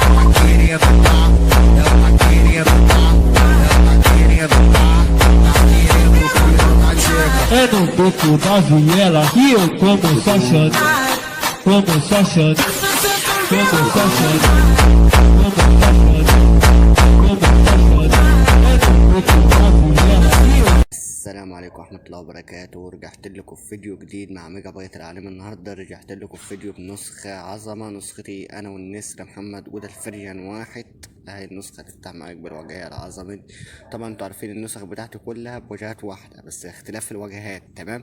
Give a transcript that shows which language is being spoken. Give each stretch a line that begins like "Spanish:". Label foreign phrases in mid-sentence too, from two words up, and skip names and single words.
Portuguese: Tá querendo dar, ela tá querendo dar, ela tá querendo dar, tá querendo tudo na gente. É no beco da viela que eu como só chante, como só chante, como só chante, como só chante, como só chante. É no beco da viela que eu.
Arabic: السلام عليكم ورحمة الله وبركاته. ورجعت لكم في فيديو جديد مع ميجا بايت العالم. النهاردة رجعت لكم في فيديو بنسخة عظمة، نسختي أنا والنسر محمد، وده الفيرجن 1. هاي النسخة تفتح معاك بالواجهة العظمة دي. طبعا انتوا عارفين النسخ بتاعتي كلها بوجهات واحدة بس اختلاف الواجهات، تمام.